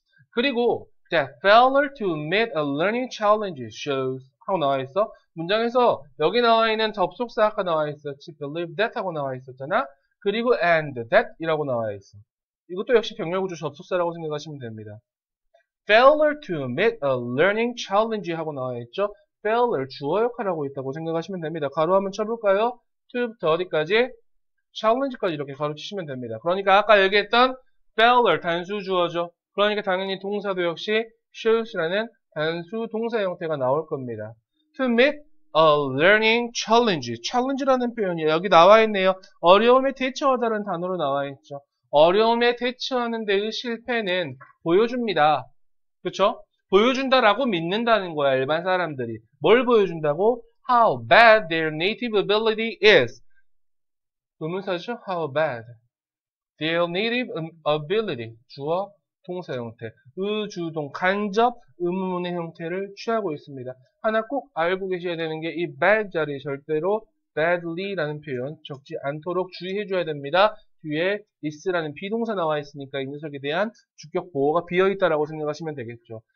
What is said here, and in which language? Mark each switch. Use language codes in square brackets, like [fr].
[en] 그리고 that failure to meet a learning challenge shows [ko] 하고 나와 있어. 문장에서 여기 나와 있는 접속사 아까 나와 있었지. believe that 하고 나와 있었잖아. 그리고 and that 이라고 나와 있어. 이것도 역시 병렬구조 접속사라고 생각하시면 됩니다. [en] failure to meet a learning challenge [ko] 하고 나와 있죠. failure 주어 역할하고 있다고 생각하시면 됩니다. 가로 한번 쳐볼까요? to부터 어디까지? challenge까지 이렇게 가로 치시면 됩니다. 그러니까 아까 얘기했던 failure 단수 주어죠. 그러니까 당연히 동사도 역시 shows라는 단수 동사 형태가 나올 겁니다. [en] To meet a learning challenge. [ko] challenge라는 표현이 여기 나와 있네요. 어려움에 대처하다라는 단어로 나와 있죠. 어려움에 대처하는 데의 실패는 보여줍니다. 그렇죠? 보여준다라고 믿는다는 거야, 일반 사람들이. 뭘 보여준다고? [en] How bad their native ability is. [ko] 의문사죠? [en] How bad their native ability. [ko] 주어, 동사 형태. 의주동, 간접, 의문문의 형태를 취하고 있습니다. 하나 꼭 알고 계셔야 되는 게 이 bad 자리에 절대로 badly라는 표현 적지 않도록 주의해줘야 됩니다. 뒤에 is라는 비동사 나와 있으니까 이 녀석에 대한 주격 보호가 비어있다라고 생각하시면 되겠죠.